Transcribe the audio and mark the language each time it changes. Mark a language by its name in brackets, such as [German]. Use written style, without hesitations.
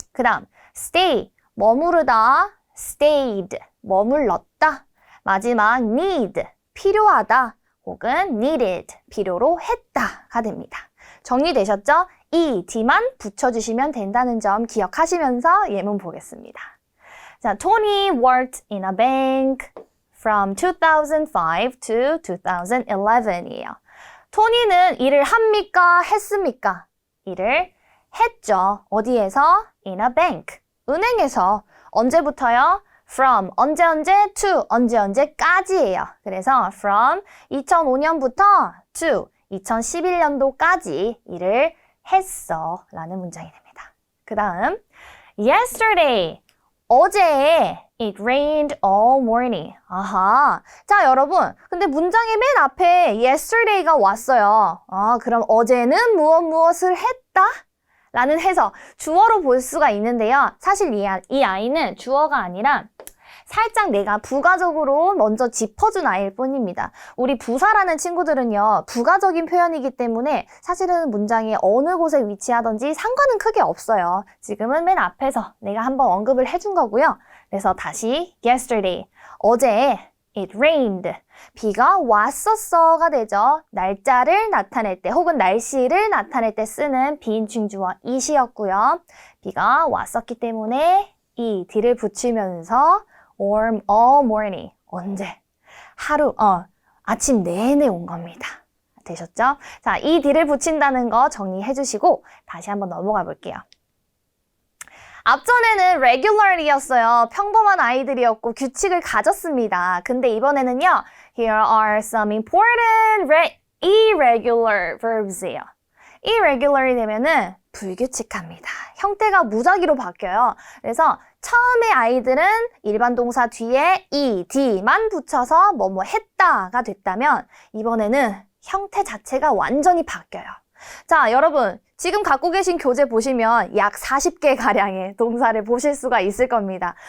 [Korean] 그 다음 stay, 머무르다. stayed, 머물렀다. 마지막 need, 필요하다. 혹은 needed, 필요로 했다가 됩니다. 정리되셨죠? ed만 붙여주시면 된다는 점 기억하시면서 예문 보겠습니다. [English] 자, Tony worked in a bank from 2005 to 2011이에요. [Korean] 토니는 일을 합니까? 했습니까? 일을 했죠. 어디에서? [English] In a bank. [Korean] 은행에서. 언제부터요? From, 언제 to, 언제까지예요. 그래서 from 2005년부터 to 2011년도까지 일을 했어 라는 문장이 됩니다. [English] 그 다음 yesterday, [Korean] 어제 [English] it rained all morning. [Korean] 자, 여러분, 근데 문장의 맨 앞에 yesterday가 왔어요. 그럼 어제는 무엇을 했다? 라는 해석, 주어로 볼 수가 있는데요. 사실 이 아이는 주어가 아니라 살짝 내가 부가적으로 먼저 짚어준 아이일 뿐입니다. 우리 부사라는 친구들은요, 부가적인 표현이기 때문에 사실은 문장이 어느 곳에 위치하든지 상관은 크게 없어요. 지금은 맨 앞에서 내가 한번 언급을 해준 거고요. 그래서 다시 yesterday, 어제 [English] it rained, [Korean] 비가 왔었어가 되죠. 날짜를 나타낼 때 혹은 날씨를 나타낼 때 쓰는 비인칭 주어 it이었고요. 비가 왔었기 때문에 이 d를 붙이면서 warm all morning, 언제? 하루, 아침 내내 온 겁니다. 되셨죠? 자, 이 d를 붙인다는 거 정리해 주시고 다시 한번 넘어가 볼게요. 앞전에는 regularly였어요. 평범한 아이들이었고 규칙을 가졌습니다. [English] 근데 이번에는요, here are some important irregular verbs예요. [Korean] irregular이 되면은 불규칙합니다. 형태가 무작위로 바뀌어요. 그래서 처음에 아이들은 일반 동사 뒤에 ed만 붙여서 뭐뭐 했다가 됐다면 이번에는 형태 자체가 완전히 바뀌어요. 자, 여러분 지금 갖고 계신 교재 보시면 약 40개 가량의 동사를 보실 수가 있을 겁니다.